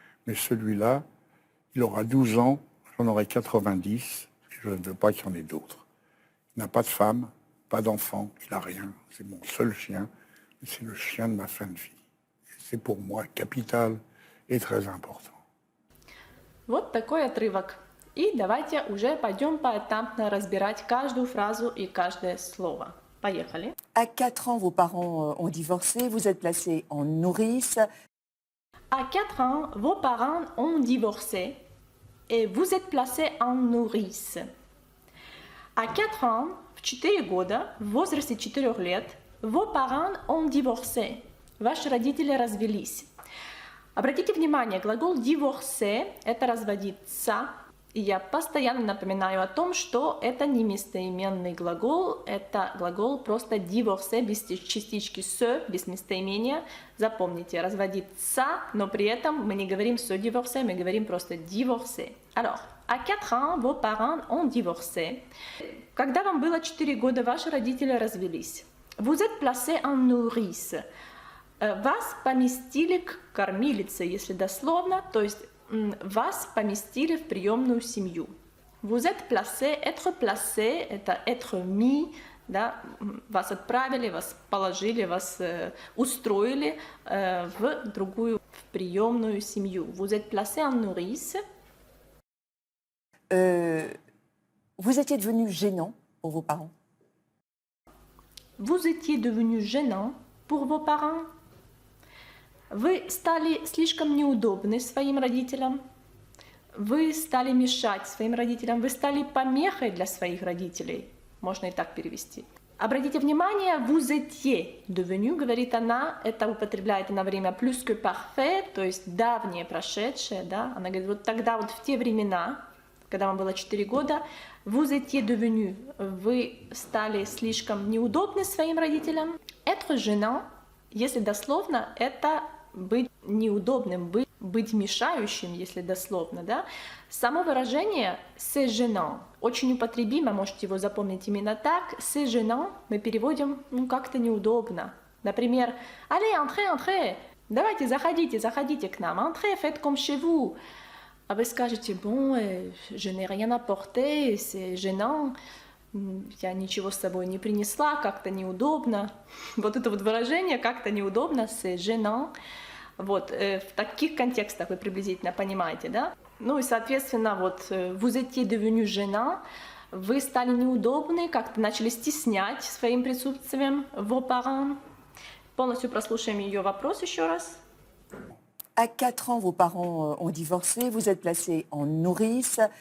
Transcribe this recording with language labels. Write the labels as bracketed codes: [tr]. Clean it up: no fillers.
[fr] Mais celui-là, il aura 12 ans, j'en aurai 90. Je ne veux pas qu'il y en ait d'autres. Il n'a pas de femme, pas d'enfant, il n'a rien. C'est mon seul chien. C'est le chien de ma fin de vie. C'est pour moi capital et très important. [ru] Вот такой отрывок. И давайте уже пойдем поэтапно разбирать каждую фразу и каждое слово. Поехали. [fr] À 4 ans, vos parents ont divorcé, vous êtes placé en nourrice. À 4 ans, vos parents ont divorcé et vous êtes placé en nourrice. À 4 ans, [ru] в 4 года, в возрасте 4 лет, [fr] vos parents ont divorcé. [ru] Ваши родители развелись. Обратите внимание, глагол divorcer – это разводиться. И я постоянно напоминаю о том, что это не местоименный глагол, это глагол просто divorcer без частички se, без местоимения. Запомните, разводиться, но при этом мы не говорим se divorcer, мы говорим просто divorcer. [fr] Alors, à 4 ans, vos parents ont divorcé. [ru] Когда вам было 4 года, ваши родители развелись. [fr] Vous êtes placé en nourrice. [ru] Вас поместили к кормилице, если дословно, то есть вас поместили в приемную семью. [fr] Vous êtes placé, être placé, [ru] это [fr] être mis, [ru] да, вас отправили, вас положили, вас устроили в другую, в приемную семью. [fr] Vous êtes placé en nourrice. Vous étiez devenu gênant pour vos parents. Vous étiez devenu gênant pour vos parents. [ru] Вы стали слишком неудобны своим родителям. Вы стали мешать своим родителям. Вы стали помехой для своих родителей. Можно и так перевести. Обратите внимание, [fr] vous étiez devenu, [ru] говорит она, это употребляет она время [fr] plus que parfait, [ru] то есть давнее, прошедшее. Да? Она говорит, вот тогда, вот в те времена, когда вам было 4 года, [fr] vous étiez devenu, [ru] вы стали слишком неудобны своим родителям. [fr] Être gênant, [ru] если дословно, это быть неудобным, быть мешающим, если дословно, да. Само выражение [fr] c'est gênant [ru] очень употребимо, можете его запомнить именно так. [fr] C'est gênant [ru] мы переводим как-то неудобно. [fr] Например, allez, entrez, entrez, [ru] давайте, заходите, заходите к нам, [fr] entrez, faites comme chez vous. [ru] А вы скажете, [fr] bon, je n'ai rien apporté, c'est gênant. [ru] Я ничего с собой не принесла, как-то неудобно. Вот это вот выражение «как-то неудобно» [fr] c'est gênant. [ru] Вот, в таких контекстах вы приблизительно понимаете, да? Ну и, соответственно, вот [fr] vous étiez devenu gênant, [ru] вы стали неудобны, как-то начали стеснять своим присутствием [fr] vos parents. [ru] Полностью прослушаем ее вопрос еще раз. [fr] À 4 ans, vos parents ont divorcé, vous êtes placé en nourrice.